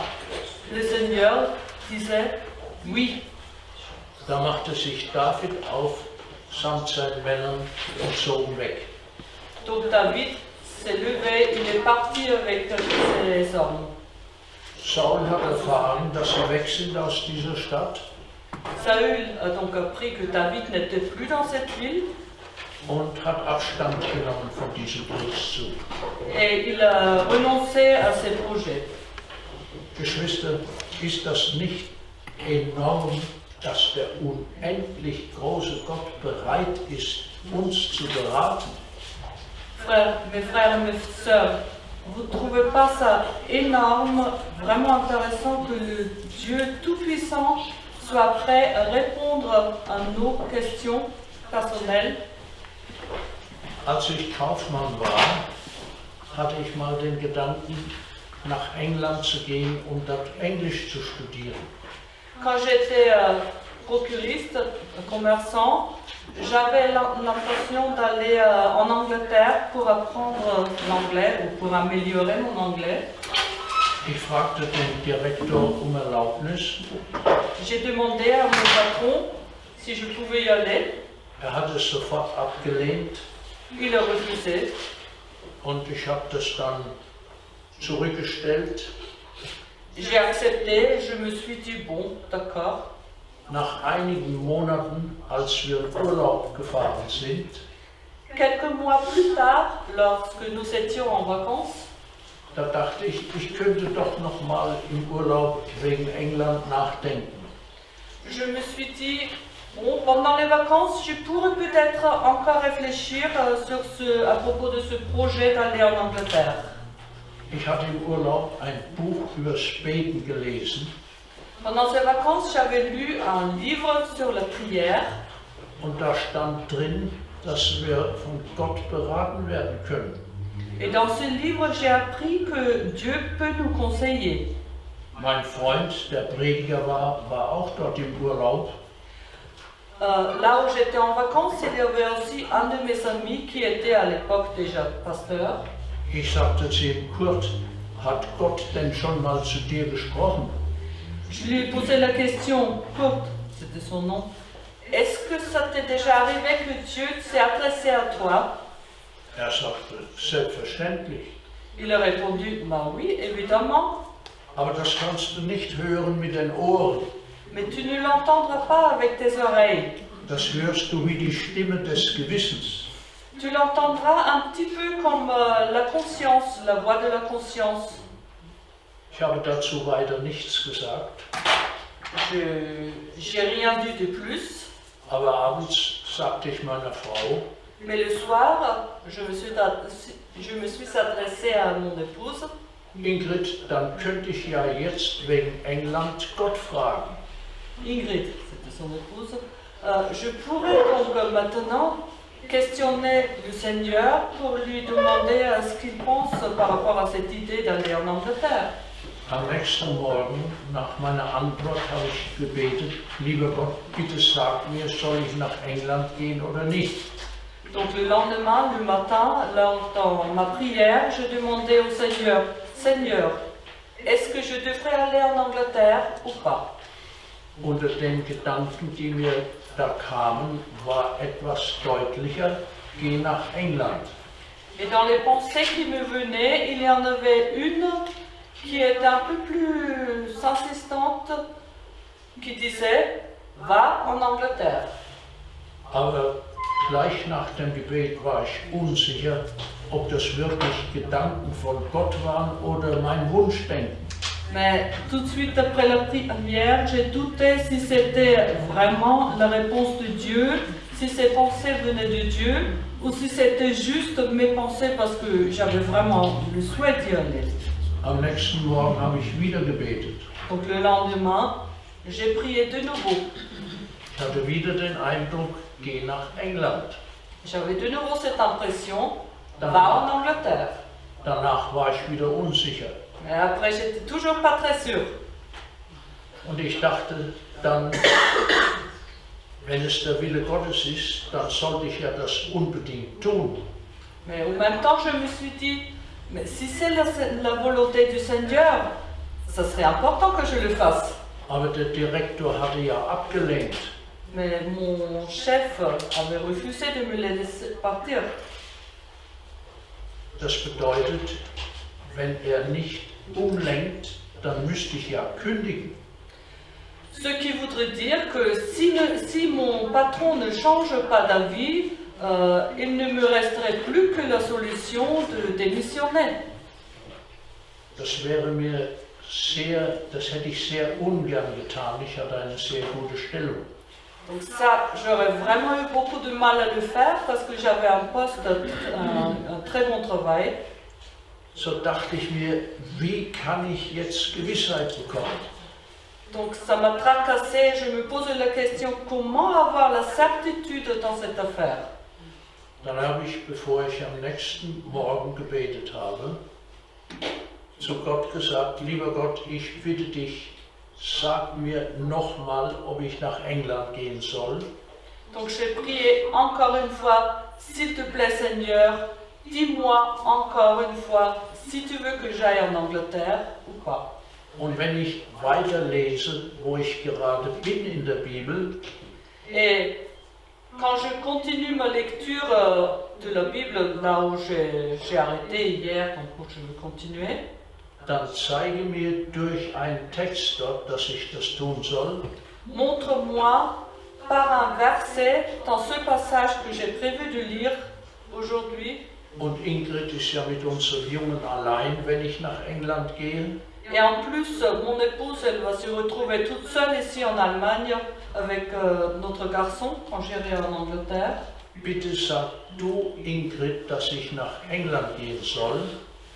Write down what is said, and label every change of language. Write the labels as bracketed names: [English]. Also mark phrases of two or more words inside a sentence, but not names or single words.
[French] Le Seigneur disait, oui. [German] Da machte sich David auf, samt seinen Männern und zogen weg. [French] Donc David s'est levé, il est parti avec ses hommes. [German] Saul hat erfahren, dass sie weg sind aus dieser Stadt [French] Saül a donc appris que David n'était plus dans cette ville [German] und hat Abstand genommen von diesem Kriegszug. [French] et il a renoncé à ses projets. [German] Geschwister, ist das nicht enorm, dass der unendlich große Gott bereit ist, uns zu beraten? [French] Frères et mes sœurs, vous ne trouvez pas ça énorme, vraiment intéressant que le Dieu Tout-Puissant soit prêt à répondre à nos questions personnelles? [German] Als ich Kaufmann war, hatte ich mal den Gedanken, nach England zu gehen, um dort Englisch zu studieren. [French] Quand j'étais procuriste, commerçant, j'avais l'impression d'aller en Angleterre pour apprendre l'anglais ou pour améliorer mon anglais. [German] Ich fragte den Direktor um Erlaubnis. [French] J'ai demandé à mon patron si je pouvais y aller. [German] Er hat es sofort abgelehnt [French] Il a refusé. [German] und ich habe das dann zurückgestellt. [French] J'ai accepté, je me suis dit bon, d'accord. [German] Nach einigen Monaten, als wir in Urlaub gefahren sind, [French] Quelques mois plus tard, lorsque nous étions en vacances, [German] da dachte ich, ich könnte doch noch mal im Urlaub wegen England nachdenken. [French] je me suis dit bon, pendant les vacances, je pourrais peut-être encore réfléchir à propos de ce projet d'aller en Angleterre. [German] Ich hatte im Urlaub ein Buch übers Beten gelesen [French] Pendant ces vacances, j'avais lu un livre sur la prière [German] und da stand drin, dass wir von Gott beraten werden können. [French] et dans ce livre, j'ai appris que Dieu peut nous conseiller. [German] Mein Freund, der Prediger war auch dort im Urlaub [French] Là où j'étais en vacances, il y avait aussi un de mes amis qui était à l'époque déjà pasteur. [German] Ich sagte zu ihm, Kurt, hat Gott denn schon mal zu dir gesprochen? [French] Je lui ai posé la question, Kurt, c'était son nom, est-ce que ça t'est déjà arrivé que Dieu s'est adressé à toi? [German] Er sagte, selbstverständlich. [French] Il a répondu, bah oui, évidemment, [German] Aber das kannst du nicht hören mit den Ohren. [French] mais tu ne l'entendras pas avec tes oreilles. [German] Das hörst du wie die Stimme des Gewissens. [French] Tu l'entendras un petit peu comme la conscience, la voix de la conscience. [German] Ich habe dazu weiter nichts gesagt, [French] J'ai rien dit de plus, [German] aber abends sagte ich meiner Frau, [French] mais le soir, je me suis adressée à mon épouse. [German] Ingrid, dann könnte ich ja jetzt wegen England Gott fragen. [French] Ingrid, c'était son épouse. Je pourrais donc maintenant questionner le Seigneur pour lui demander ce qu'il pense par rapport à cette idée d'aller en Angleterre. [German] Am nächsten Morgen, nach meiner Antwort, habe ich gebetet, lieber Gott, bitte sag mir, soll ich nach England gehen oder nicht? [French] Donc le lendemain, le matin, dans ma prière, je demandais au Seigneur, Seigneur, est-ce que je devrais aller en Angleterre ou pas? [German] Unter den Gedanken, die mir da kamen, war etwas deutlicher, geh nach England. [French] Et dans les pensées qui me venaient, il y en avait une qui était un peu plus insistante, qui disait, va en Angleterre. [German] Aber gleich nach dem Gebet war ich unsicher, ob das wirklich Gedanken von Gott waren oder mein Wunschdenken. [French] Mais tout de suite après la prière, j'ai douté si c'était vraiment la réponse de Dieu, si ces pensées venaient de Dieu, ou si c'était juste mes pensées parce que j'avais vraiment le souhait d'y aller. [German] Am nächsten Morgen habe ich wieder gebetet. [French] Donc le lendemain, j'ai prié de nouveau. [German] Ich hatte wieder den Eindruck, geh nach England. [French] J'avais de nouveau cette impression, va en Angleterre. [German] Danach war ich wieder unsicher. [French] Mais après, j'étais toujours pas très sûre. [German] Und ich dachte dann, wenn es der Wille Gottes ist, dann sollte ich ja das unbedingt tun. [French] Mais en même temps, je me suis dit, mais si c'est la volonté du Seigneur, ça serait important que je le fasse. [German] Aber der Direktor hatte ja abgelehnt. [French] Mais mon chef avait refusé de me les laisser partir. [German] Das bedeutet, wenn er nicht umlenkt, dann müsste ich ja kündigen. Ce qui voudrait dire que si mon patron ne change pas d'avis, il ne me resterait plus que la solution de démissionner. Das hätte ich sehr ungern getan. Ich hatte eine sehr gute Stellung. [French] Donc ça, j'aurais vraiment eu beaucoup de mal à le faire parce que j'avais un poste, un très bon travail. [German] So dachte ich mir, wie kann ich jetzt Gewissheit bekommen? [French] Donc ça m'a tracassé, je me pose la question, comment avoir la certitude dans cette affaire? [German] Dann habe ich, bevor ich am nächsten Morgen gebetet habe, zu Gott gesagt, lieber Gott, ich bitte dich, sag mir nochmal, ob ich nach England gehen soll. [French] Donc j'ai prié encore une fois, s'il te plaît Seigneur, dis-moi encore une fois si tu veux que j'aille en Angleterre ou pas. [German] Und wenn ich weiterlese, wo ich gerade bin in der Bibel, [French] Et quand je continue ma lecture de la Bible, là où j'ai arrêté hier, donc je vais continuer, [German] dann zeige mir durch einen Text dort, dass ich das tun soll, [French] montre-moi par un verset dans ce passage que j'ai prévu de lire aujourd'hui. [German] und Ingrid ist ja mit unserem Jungen allein, wenn ich nach England gehe. [French] Et en plus, mon épouse, elle va se retrouver toute seule ici en Allemagne avec notre garçon quand j'irai en Angleterre. [German] Bitte sag du, Ingrid, dass ich nach England gehen soll.